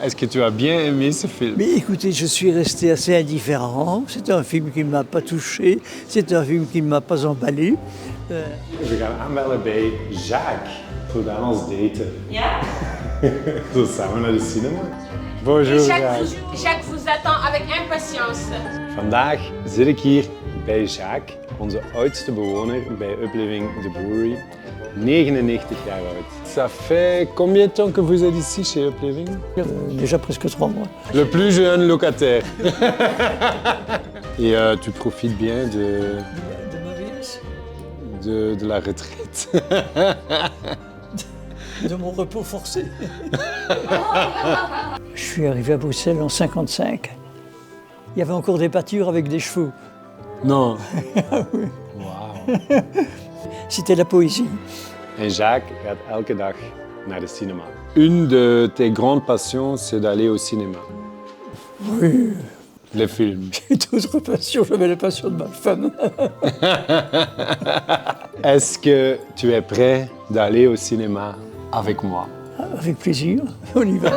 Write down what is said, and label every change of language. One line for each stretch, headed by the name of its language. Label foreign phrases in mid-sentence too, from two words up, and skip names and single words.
French: est-ce que tu as bien aimé ce film? Mais écoutez, je suis resté assez indifférent. C'est un film qui ne m'a pas touché. C'est un film qui ne m'a pas emballé.
Dutch: We gaan aanbellen bij Jacques voor bij ons daten. Ja? Zo samen naar de cinema.
French: Bonjour Jacques. Jacques vous attend avec impatience.
Dutch: Vandaag zit ik hier bij Jacques, onze oudste bewoner bij Upliving The Brewery. 99 jaar oud.
French: Ça fait combien de temps que vous êtes ici chez Upliving? Déjà presque 3 mois. Le plus jeune locataire. Et tu profites bien De ma vieillesse, de la retraite. de mon repos forcé. Je suis arrivé à Bruxelles en 1955. Il y avait encore des pâtures avec des chevaux. Non. Wow. C'était la poëzie.
Dutch: En Jacques gaat elke dag naar de cinema.
French: Une de tes grandes passions, c'est d'aller au cinéma. Oui. Les films. J'ai d'autres passions, j'avais la passion de ma femme. Est-ce que tu es prêt d'aller au cinéma avec moi? Avec plaisir, on y va.